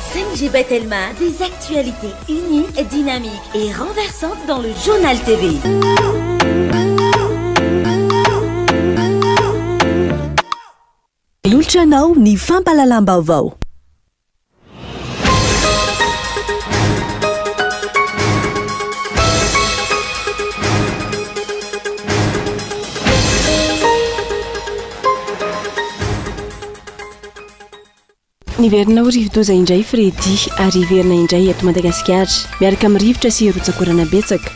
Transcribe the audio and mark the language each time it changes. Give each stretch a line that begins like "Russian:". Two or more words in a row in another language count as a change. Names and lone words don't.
French: Angie Bettelma, des actualités uniques, dynamiques et renversantes dans le journal TV.
Malagasy: Olotranao ny fampalalam-baovao. Niverina ho rivodoza indray Fredy ary verina indray eto Madagasikara miaraka amin'ny rivotra sy rotsakorana betsaka.